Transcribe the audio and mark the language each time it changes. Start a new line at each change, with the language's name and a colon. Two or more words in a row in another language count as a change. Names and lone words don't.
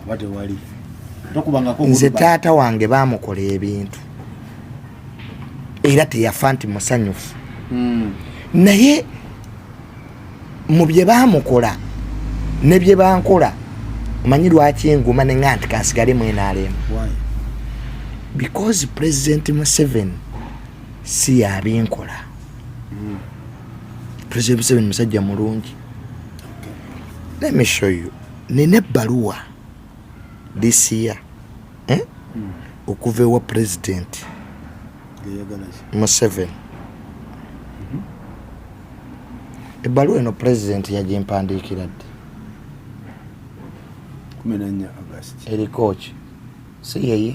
Ganda: nze taata wange bamukola ebintu era teyafa nti musanyufu naye mu bye bamukola ne bye bankola omanyi lwaki enguma ne nganti kansigale mu NRM because President Museveni si yabinkola President Museveni musajja mulungi
English: let me show you
Ganda: nina ebbaluwa
English: this year
Ganda: okuva ewa president Museveni ebbaluwa eno president yagimpandiikira ddi 14 August eriko ki si yeye